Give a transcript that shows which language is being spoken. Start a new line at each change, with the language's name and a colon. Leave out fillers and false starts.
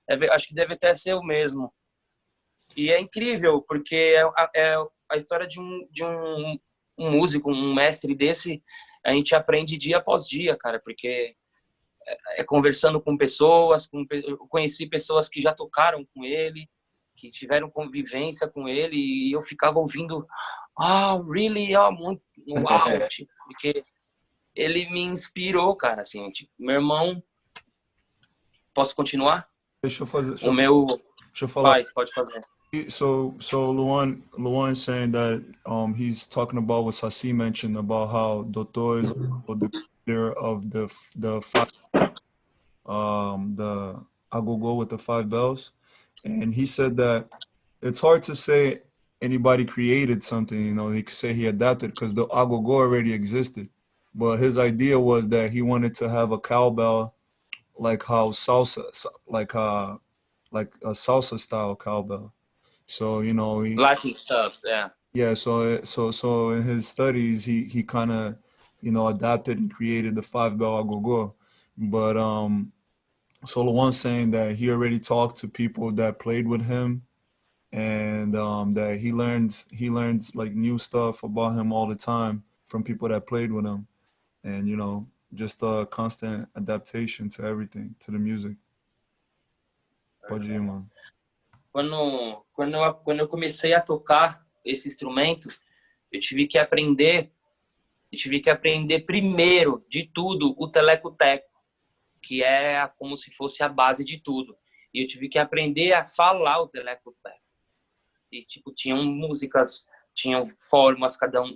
Portuguese: Acho que deve até ser o mesmo. E é incrível, porque é a história de um músico, um mestre desse, a gente aprende dia após dia, cara, porque conversando com pessoas, eu conheci pessoas que já tocaram com ele, que tiveram convivência com ele, e eu ficava ouvindo,
English: really?
Portuguese: Muito, uau, tipo, porque ele me inspirou, cara, assim, tipo, meu irmão, posso continuar? Deixa eu fazer. Deixa eu falar. Pode fazer.
English: So Luan saying that he's talking about what Saci mentioned about how Doutor is the leader of the Agogo with the 5 bells, and he said that it's hard to say anybody created something. You know, he could say he adapted because the Agogo already existed, but his idea was that he wanted to have a cowbell like how salsa, like a salsa style cowbell. So, you know, Latin stuff, yeah. Yeah, so in his studies, he kind of, you know, adapted and created the 5 bell agogo. But so Luan's saying that he already talked to people that played with him, and that he learns like new stuff about him all the time from people that played with him, and you know, just a constant adaptation to everything, to the music.
Portuguese: Pode ir, mano. Quando eu comecei a tocar esse instrumento, eu tive que aprender primeiro de tudo o teleco-teco, que é como se fosse a base de tudo. E eu tive que aprender a falar o teleco-teco. E tipo, tinham músicas, tinham formas, cada um.